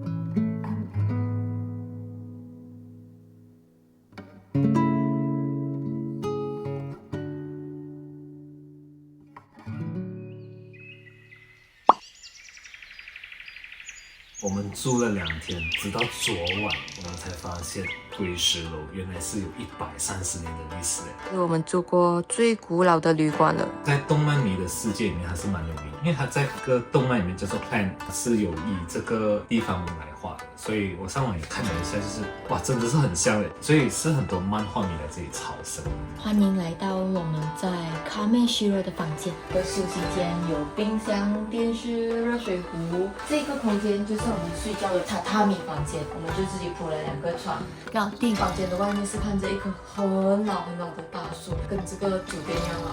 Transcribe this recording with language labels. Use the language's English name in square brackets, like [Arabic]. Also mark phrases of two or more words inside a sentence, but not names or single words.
[Chinese] 我們住了2天，直到昨晚我們才發現堆石樓原來是有130年的歷史。是我們住過最古老的旅館了。在動漫迷的世界裡面，它是蠻有名，因為它在這個動漫裡面叫做 Plan， 是有以這個地方來畫的，所以我上網也看了一下，就是哇，真的是很像的，所以是很多漫畫迷來這裡朝聖。歡迎來到我們在卡梅西羅的房間，和休息間有冰箱、電視、熱水壺。這個空間就是我們睡覺的榻榻米房間，我們就自己鋪了2個床。搞定。房間的外面是看着一棵很老的大樹，跟這個酒店一樣老。